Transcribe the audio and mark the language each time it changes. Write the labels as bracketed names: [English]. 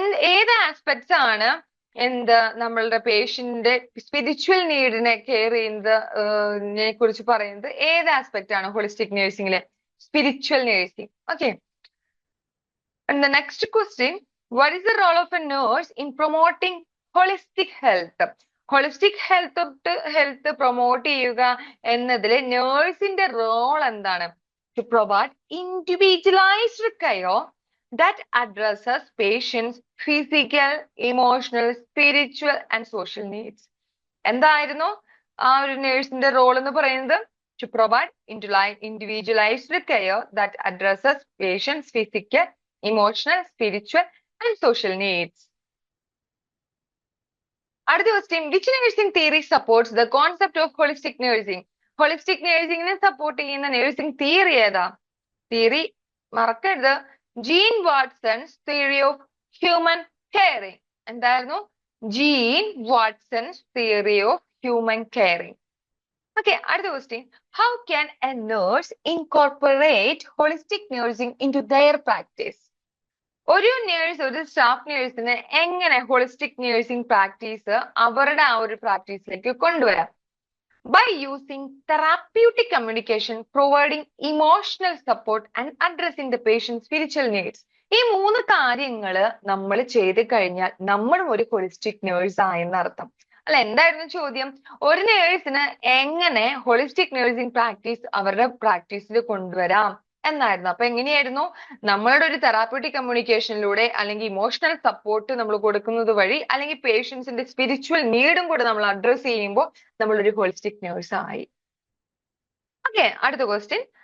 [Malayalam] ഏത് ആസ്പെക്ട്സ് ആണ് നമ്മളുടെ പേഷ്യന്റിന്റെ സ്പിരിച്വൽ നീഡിനെ കെയർ ചെയ്യുന്നതിനെ കുറിച്ച് പറയുന്നത്? ഏത് ആസ്പെക്ട് ആണ് holistic നഴ്സിംഗിലെ? Spiritual nursing. Okay. [English] And the next question, what is the role of a nurse in promoting holistic health? [Malayalam] Holistic health promote ചെയ്യുക എന്നതിൽ നേഴ്സിന്റെ റോൾ എന്താണ്? [English] To provide individualised care that addresses patients' physical, emotional, spiritual and social needs. [Malayalam] എന്തായിരുന്നു ആ ഒരു നേഴ്സിന്റെ role എന്ന് പറയുന്നത്? [English] To provide individualized care that addresses patients' physical, emotional, spiritual and social needs. [Malayalam] അടുത്ത question, [English] Which nursing theory supports the concept of holistic nursing? [Malayalam] Holistic നഴ്സിംഗിനെ support ചെയ്യുന്ന nursing theory ഏതാ? Theory മറക്കരുത്, gene വാട്സൺസ് theory of human caring. എന്തായിരുന്നു? [English] Jean Watson's theory of human caring. Okay. [Malayalam] അടുത്ത question, [English] How can a nurse incorporate holistic nursing into their practice? [Malayalam] ഒരു nurse, ഒരു staff നേഴ്സിന് എങ്ങനെ holistic nursing practice അവരുടെ ആ ഒരു പ്രാക്ടീസിലേക്ക് കൊണ്ടുവരാം? [English] By using therapeutic communication, providing emotional support and addressing the patient's spiritual needs. [Malayalam] ഈ 3 കാര്യങ്ങള് നമ്മൾ ചെയ്ത് കഴിഞ്ഞാൽ നമ്മളും ഒരു ഹോളിസ്റ്റിക് നേഴ്സ് ആയെന്നർത്ഥം. അല്ല, എന്തായിരുന്നു ചോദ്യം? ഒരു നേഴ്സിന് എങ്ങനെ ഹോളിസ്റ്റിക് നേഴ്സിംഗ് പ്രാക്ടീസ് അവരുടെ പ്രാക്ടീസിൽ കൊണ്ടുവരാം എന്നായിരുന്നു. അപ്പൊ എങ്ങനെയായിരുന്നു? നമ്മളുടെ ഒരു തെറാപ്യൂട്ടിക് കമ്മ്യൂണിക്കേഷനിലൂടെ അല്ലെങ്കിൽ ഇമോഷണൽ സപ്പോർട്ട് നമ്മൾ കൊടുക്കുന്നത് വഴി അല്ലെങ്കിൽ പേഷ്യൻസിന്റെ സ്പിരിച്വൽ നീഡും കൂടെ നമ്മൾ അഡ്രസ് ചെയ്യുമ്പോൾ നമ്മൾ ഒരു ഹോളിസ്റ്റിക് നേഴ്സ് ആയി. ഓക്കെ, അടുത്ത ക്വസ്റ്റ്യൻ.